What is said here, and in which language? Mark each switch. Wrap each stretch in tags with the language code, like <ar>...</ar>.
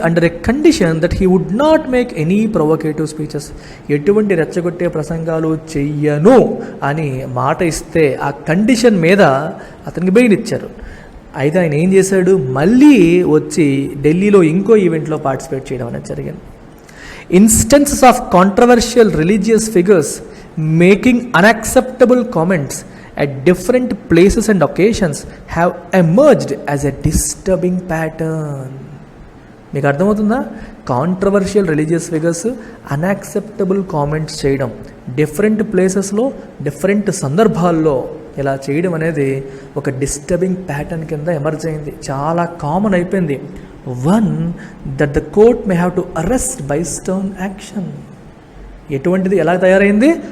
<en>Under a condition that he would not make any provocative speeches.</en> <te>ఎటువంటి రెచ్చగొట్టే ప్రసంగాలు చెయ్యను అని మాట ఇస్తే ఆ కండిషన్ మీద అతనికి బెయిల్ ఇచ్చారు. అయితే ఆయన ఏం చేశాడు? మళ్ళీ వచ్చి ఢిల్లీలో ఇంకో ఈవెంట్లో పార్టిసిపేట్ చేయడం అనేది జరిగింది.</te> <en>Instances of controversial religious figures making unacceptable comments at different places and occasions have emerged as a disturbing pattern.</en> <te>మీకు అర్థమవుతుందా? Controversial religious figures unacceptable comments చేయడం, డిఫరెంట్ ప్లేసెస్లో డిఫరెంట్ సందర్భాల్లో ఇలా చేయడం అనేది ఒక డిస్టర్బింగ్ ప్యాటర్న్ కింద ఎమర్జ్ అయింది. చాలా కామన్ అయిపోయింది.</te> <en>One that the court may have to arrest by stern action.</en> <te>ఎటువంటిది? ఎలా తయారైంది?</te>